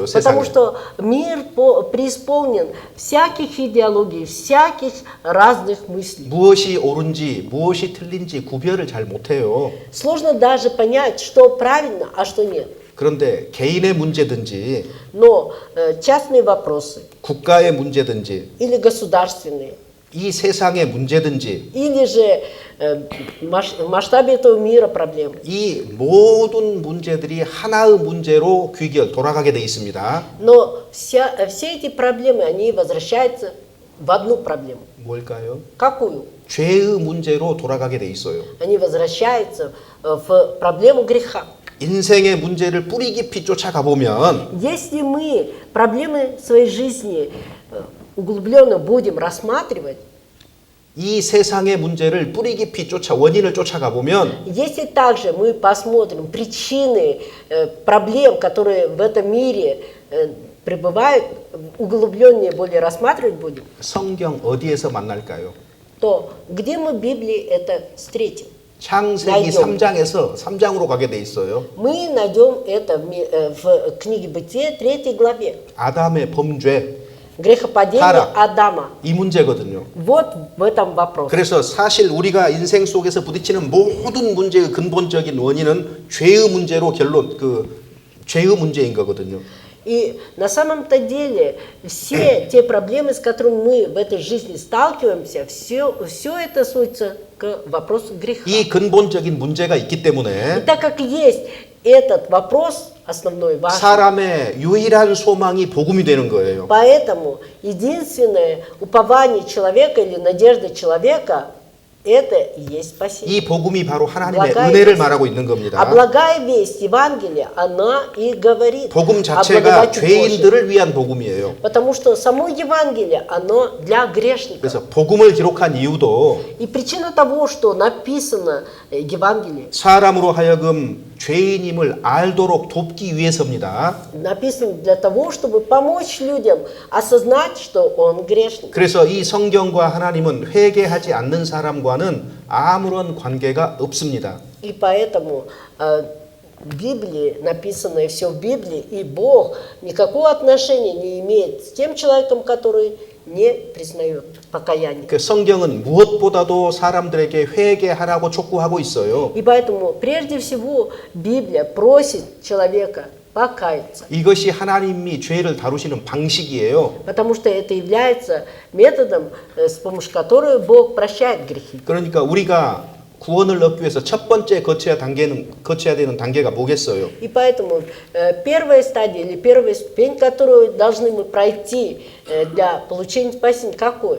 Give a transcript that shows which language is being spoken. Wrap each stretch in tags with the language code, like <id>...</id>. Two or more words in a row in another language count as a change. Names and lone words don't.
<ru>потому</ru> <ko>세상에.</ko> <ru>что мир преисполнен всяких идеологий, всяких разных мыслей.</ru> <ko>무엇이 옳은지 무엇이 틀린지 구별을 잘 못해요.</ko> <ru>Сложно даже понять, что правильно, а что нет.</ru> <ko>그런데 개인의 문제든지</ko> <ru>Но частные вопросы</ru> <ko>국가의 문제든지</ko> <ru>или государственные,</ru> <ko>이 세상의 문제든지</ko> <ru>или же в масштабе этого мира проблемы.</ru> <ko>이 모든 문제들이 하나의 문제로 돌아가게 돼 있습니다.</ko> <ru>Но все эти проблемы, они возвращаются в одну проблему.</ru> <ko>뭘까요?</ko> <ru>Какую?</ru> <ko>죄의 문제로 돌아가게 돼 있어요.</ko> <ru>Они возвращаются в проблему греха.</ru> <ko>인생의 문제를 뿌리 깊이 쫓아가 보면</ko> <ru>Если мы проблемы своей жизни углубленно будем рассматривать,</ru> <ko>이 세상의 문제를 뿌리 깊이 원인을 쫓아가 보면</ko> <ru>если также мы посмотрим причины проблем, которые в этом мире пребывают, углубленнее более рассматривать будем,</ru> <ko>성경 어디에서 만날까요?</ko> <ru>то где мы в Библии это встретим?</ru> <ko>창세기</ko> <ru>найдем.</ru> <ko>3장에서 3장으로 가게 돼 있어요.</ko> <ru>Мы найдем это в книге Бытия 3 главе.</ru> <ko>아담의 범죄,</ko> <ru>Грехопадение</ru> <ko>타락.</ko> <ru>Адама.</ru> <ko>이 문제거든요.</ko> <ru>Вот в этом вопрос.</ru> <ko>그래서 사실 우리가 인생 속에서 부딪히는 모든 문제의 근본적인 원인은 죄의 문제로 죄의 문제인 거거든요.</ko> <ru>И на самом-то деле все те проблемы, с которыми мы в этой жизни сталкиваемся, все это сводится к вопросу греха.</ru> <ko>이 근본적인 문제가 있기</ko> <ru>И</ru> <ko>때문에</ko> <ru>так как есть этот вопрос основной, важный,</ru> <ko>사람의 유일한 소망이 복음이 되는 거예요.</ko> <ru>поэтому единственное упование человека или надежда человека это и есть спасение.</ru> <ko>이 복음이 바로 하나님의</ko> <ru>благая</ru> <ko>은혜를</ko> <ru>весть.</ru> <ko>말하고 있는</ko> <ru>А</ru> <ko>겁니다.</ko> <ru>благая весть Евангелия, она и говорит</ru> <ko>복음</ko> <ru>о</ru> <ko>자체가</ko> <ru>благодати Божией.</ru> <ko>죄인들을 위한 복음이에요.</ko> <ru>Потому что само Евангелие, оно для грешников.</ru> <ko>그래서 복음을 기록한 이유도</ko> <ru>И причина того, что написано Евангелие,</ru> <ko>사람으로 하여금 죄인임을 알도록 돕기 위해서입니다.</ko> <ru>написано для того, чтобы помочь людям осознать, что он грешник.</ru> <ko>그래서 이 성경과 하나님은 회개하지 않는 사람과는 아무런 관계가 없습니다.</ko> <ru>И поэтому в Библии, написано все в Библии, и Бог никакого отношения не имеет с тем человеком, который не признает покаяние.</ru> <ko>그 성경은 무엇보다도 사람들에게 회개하라고 촉구하고 있어요.</ko> <ru>И поэтому прежде всего Библия просит человека покаяться.</ru> <ko>이것이 하나님이 죄를 다루시는 방식이에요.</ko> <ru>Потому что это является методом, с помощью которого Бог прощает грехи.</ru> <ko>그러니까 우리가 구원을 얻기 위해서 첫 번째 거쳐야 되는 단계가 뭐겠어요?</ko> <ru>И поэтому первая стадия или первая ступень, которую должны мы пройти для получения спасения, какой?</ru>